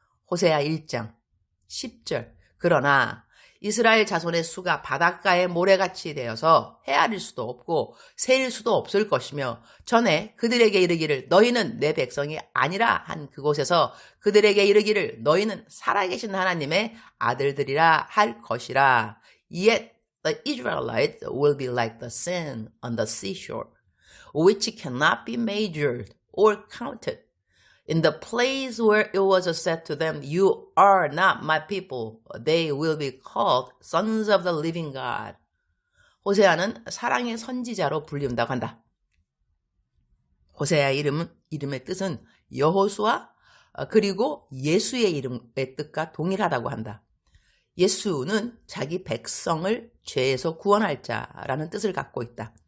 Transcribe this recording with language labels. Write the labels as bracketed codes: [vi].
[ko] 호세아 1장 10절. 그러나 이스라엘 자손의 수가 바닷가의 모래같이 되어서 헤아릴 수도 없고 세일 수도 없을 것이며 전에 그들에게 이르기를 너희는 내 백성이 아니라 한 그곳에서 그들에게 이르기를 너희는 살아계신 하나님의 아들들이라 할 것이라. [en] Yet the Israelites will be like the sand on the seashore, which cannot be measured or counted. In the place where it was said to them, you are not my people, they will be called sons of the living God. [ko] 호세아는 사랑의 선지자로 불린다고 한다. 호세아의 이름의 뜻은 여호수아 그리고 예수의 이름의 뜻과 동일하다고 한다. 예수는 자기 백성을 죄에서 구원할 자라는 뜻을 갖고 있다.